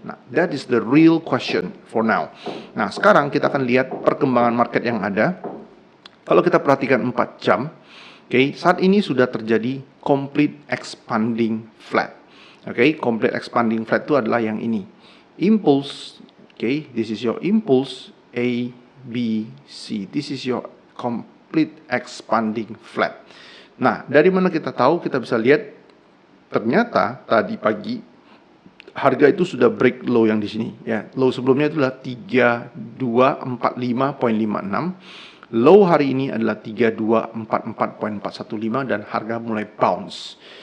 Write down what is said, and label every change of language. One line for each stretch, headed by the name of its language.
English: Nah, that is the real question for now.
Indonesian: Nah, sekarang kita akan lihat perkembangan market yang ada. Kalau kita perhatikan 4 jam, oke, saat ini sudah terjadi complete expanding flat. Oke, complete expanding flat itu adalah yang ini.
English: Impulse, oke, this is your impulse A, B, C. This is your complete expanding flat.
Indonesian: Nah, dari mana kita tahu? Kita bisa lihat ternyata tadi pagi harga itu sudah break low yang di sini ya. Low sebelumnya itu adalah 3245.56. Low hari ini adalah 3244.415 dan harga mulai bounce.